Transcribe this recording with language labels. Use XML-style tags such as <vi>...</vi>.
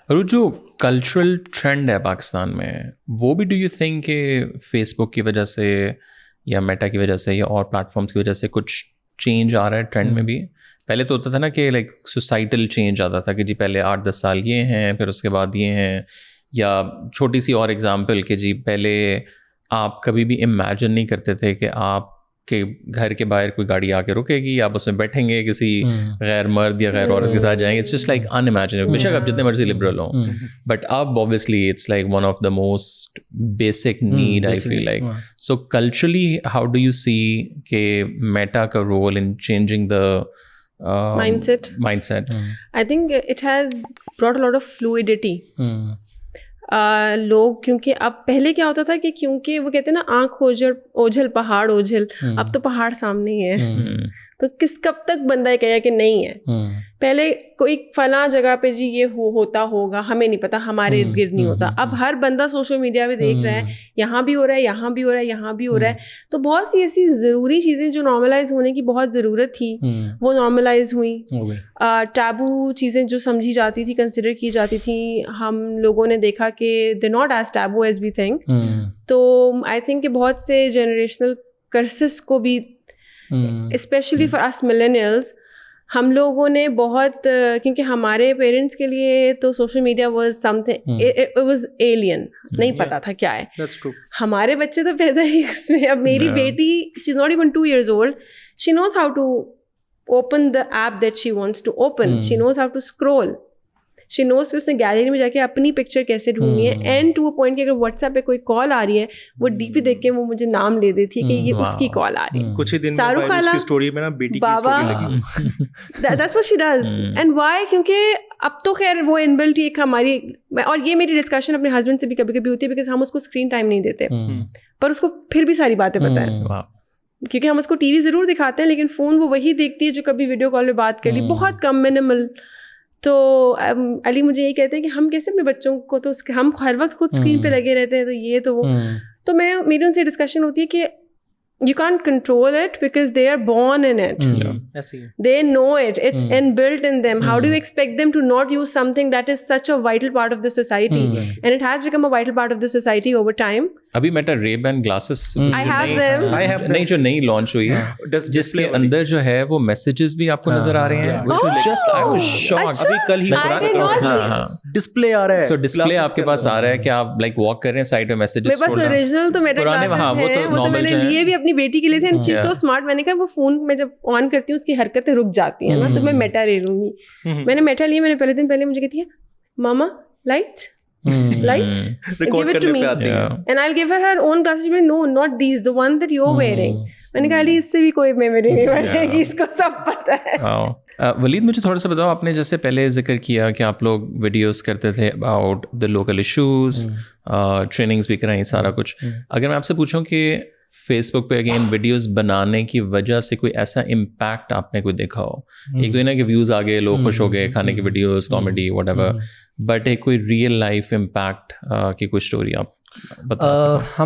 <ur>اور جو cultural trend ہے پاکستان میں, وہ بھی</ur> <en>do you think</en> <ur>کہ فیس بک کی وجہ سے یا میٹا کی وجہ سے یا اور پلیٹ فارمس کی وجہ سے کچھ چینج آ رہا ہے ٹرینڈ میں بھی؟ پہلے تو ہوتا تھا نا کہ</ur> <en>like societal change</en> <ur>آتا تھا کہ جی پہلے 8-10 سال یہ ہیں, پھر اس کے بعد یہ ہیں. یا چھوٹی سی اور ایگزامپل کہ جی پہلے آپ کبھی بھی امیجن نہیں کرتے تھے کہ آپ کے گھر کے باہر کوئی گاڑی آ کے رکے گی, آپ اس میں بیٹھیں گے, کسی غیر مرد یا غیر عورت کے ساتھ جائیں گے.</ur> <en>It's just like unimaginable.</en> <ur>بے شک آپ جتنے مرضی لبرل ہوں,</ur> <en>But اب obviously it's like one of the most basic need I feel like. So culturally how do you see کہ Meta کا role in changing the mindset? I think it has brought a lot of fluidity.</en> <ur>لوگ کیونکہ اب پہلے کیا ہوتا تھا کہ کیونکہ وہ کہتے ہیں نا آنکھ اوجھل پہاڑ اوجھل, اب تو پہاڑ سامنے ہی ہے, تو کب تک بندہ یہ کہے کہ نہیں ہے. پہلے کوئی فلاں جگہ پہ جی یہ ہوتا ہوگا, ہمیں نہیں پتا, ہمارے ارد گرد نہیں ہوتا. اب ہر بندہ سوشل میڈیا پہ دیکھ رہا ہے, یہاں بھی ہو رہا ہے, یہاں بھی ہو رہا ہے, یہاں بھی ہو رہا ہے. تو بہت سی ایسی ضروری چیزیں جو نارملائز ہونے کی بہت ضرورت تھی وہ نارملائز ہوئیں. ٹیبو چیزیں جو سمجھی جاتی تھی, کنسیڈر کی جاتی تھیں, ہم لوگوں نے دیکھا کہ</ur> <en>They not as taboo as we think.</en> <ur>تو آئی تھنک کہ بہت سے جنریشنل کرسز کو بھی</ur> <en>specially for us millennials</en> <ur>ہم لوگوں نے بہت, کیونکہ ہمارے پیرنٹس کے لیے تو</ur> <en>social media was something, it was alien,</en> <ur>نہیں پتا تھا کیا ہے. ہمارے بچے تو پیدا ہی اس میں. اب میری بیٹی</ur> <en>She is not even 2 years old, she knows how to open the app that she wants to open. She knows how to scroll. She knows</en> <ur>کہ اس نے گیلری میں جا کے اپنی پکچر کیسے ڈھونڈنی ہے.</ur> <en>and to a point</en> <ur>کہ اگر واٹس ایپ پہ کوئی کال آ رہی ہے وہ ڈی پی دیکھ کے وہ مجھے نام لے دیتی ہے کہ یہ اس کی کال آ رہی ہے. کچھ ہی دن شاہ رخ خالہ اسٹوری میں نا بیٹی کی بابا اسٹوری لگی.</ur> <en>that's what she does. and why?</en> <ur>کیونکہ اب تو خیر وہ ان بلٹ ایک ہماری, اور یہ میری ڈسکشن اپنے ہسبینڈ سے بھی کبھی کبھی ہوتی ہے بیکاز ہم اس کو اسکرین ٹائم نہیں دیتے پر اس کو پھر بھی ساری باتیں پتہ ہیں, کیونکہ ہم اس کو ٹی وی ضرور دکھاتے ہیں لیکن فون وہ وہی دیکھتی ہے جو کبھی ویڈیو کال پہ بات کر لی, بہت کم, منیمل. تو علی مجھے یہی کہتے ہیں کہ ہم کیسے اپنے بچوں کو, تو ہم ہر وقت خود اسکرین پہ لگے رہتے ہیں, تو یہ تو وہ. تو میری ان سے ڈسکشن ہوتی ہے کہ</ur> <en>you can't control it because they are born in it. They know it. It's inbuilt in them. How do you expect them to not use something that is such a vital part of the society? And it has become a vital part of the society over time.</en> <ur>ابھی meta Ray-Ban glasses</ur> <en>I have them.</en> <ur>نہیں جو نئی launch ہوئی ہے جس کے اندر جو ہے وہ میسیجز بھی آپ کو نظر آ رہے ہیں.</ur> <en>Just I was shocked.</en> <ur>ابھی کل ہی ڈسپلے آ رہا ہے. So ڈسپلے آپ کے پاس آ رہا ہے کہ آپ لائک واک کر رہے ہیں سائڈ پہ میسیجز. میرے پاس اوریجنل تو میٹا گلاسز ہیں, وہ تو میں نے لیے بھی اپنی بیٹی کے لیے تھے.</ur> <en>She so smart.</en> <ur>میں نے کہا وہ فون میں جب آن کرتی ہوں اس کی حرکتیں رک جاتی ہیں نا, تو میں میٹا لے لوں گی. میں نے میٹا لی, میں نے پہلے دن پہلے مجھے کہتی ہے ماما lights</ur> <en>give it to me and I'll give her own glasses. No, not these, the one that you're wearing.</en> <ur>میں نے کہا علی اس سے بھی کوئی میموری نہیں بنے گی, اس کو سب پتہ ہے. ولید مجھے تھوڑا سا بتاؤ, آپ نے جیسے پہلے ذکر کیا کہ آپ لوگ ویڈیوز کرتے تھے about the local issues, trainings بھی کرائیں, سارا کچھ. اگر میں آپ سے پوچھوں کہ فیس بک پہ اگین ویڈیوز بنانے کی وجہ سے کوئی ایسا امپیکٹ آپ نے کوئی دیکھا ہو, ایک تو یہ نا کہ ویوز آ گئے, لوگ خوش ہو گئے, کھانے کی videos, comedy, what ever, but ایک کوئی ریئل لائف امپیکٹ کی کوئی اسٹوری آپ بتا سکیں؟</ur>